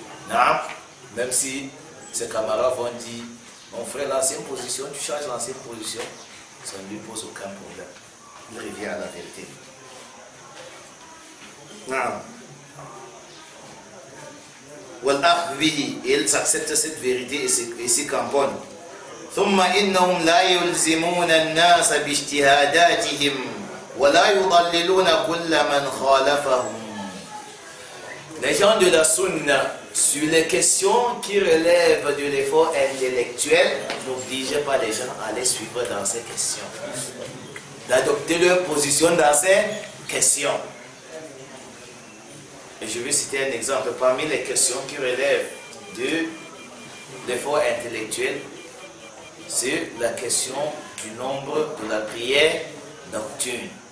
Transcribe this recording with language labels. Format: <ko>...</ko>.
<fr>Non? Même si ses camarades vont dire, mon frère, l'ancienne position, tu changes l'ancienne position, ça ne lui pose aucun problème. Il revient à la vérité. Non. Et ils acceptent cette vérité et s'y cramponnent.</fr> <ar>ثم إنهم لا يلزمون الناس باجتهاداتهم ولا يضللون كل من خالفهم.</ar> <fr>Les gens de la sunna, sur les questions qui relèvent de l'effort intellectuel, n'obligent pas les gens à les suivre dans ces questions, d'adopter leur position dans ces questions. Et je vais citer un exemple. Parmi les questions qui relèvent de l'effort intellectuel, c'est la question du nombre de la prière nocturne.</fr>